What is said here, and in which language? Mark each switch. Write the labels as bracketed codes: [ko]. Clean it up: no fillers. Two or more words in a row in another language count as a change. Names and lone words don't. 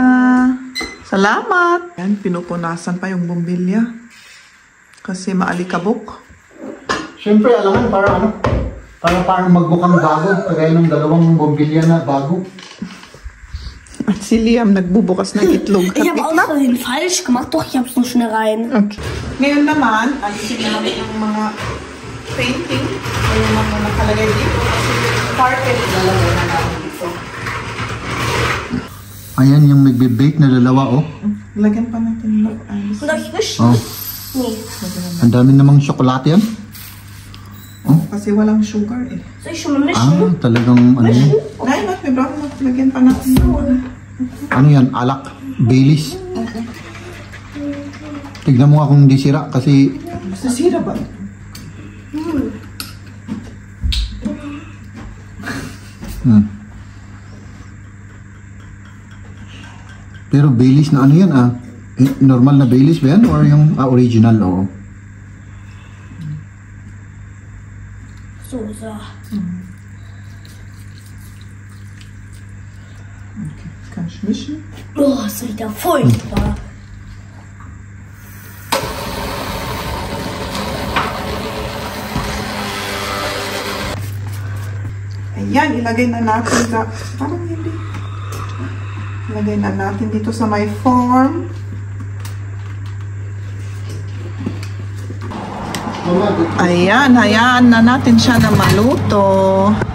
[tl] Salamat. Yan, pinupunasan pa yung bumbilya. Kasi maalikabok. Siyempre, alam mo, para parang magbukang bago. Kagaya ng dalawang bombilya na bago. At si Liam nagbubukas ng itlog. [de] Ich habe aus Versehen falsch gemacht, doch ich habe es nur schnell rein. [tl] Okay. Ngayon naman, alisin namin ang mga painting o yung mga nakalagay dito kasi carpet lalagay na namin dito. Ayan yung nagbe-bake na dalawa, oh. Lagyan pa natin ng ice. [de] Darf ich mischen? Oh. Nee. [tl] Ang dami namang tsokolate yan. Kasi walang sugar eh. [de] Soll ich schon mal mischen? [tl] Ah, talagang ano yan. [de] Nein, was? Wir brauchen noch. [tl] Lagyan pa natin. Ano yan? Alak? Baileys? Tignan mo nga kung hindi sira kasi Sisira ba? pero Baileys na ano yan ah? Normal na Baileys ba yan? Or yung original oo? So. [de] Okay. Kann ich mischen? Oh, ist wieder furchtbar. [tl] Ayan, ilagay na natin sa... Parang hindi. Ilagay na natin dito sa may form. Ayan, hayaan na natin siya na maluto.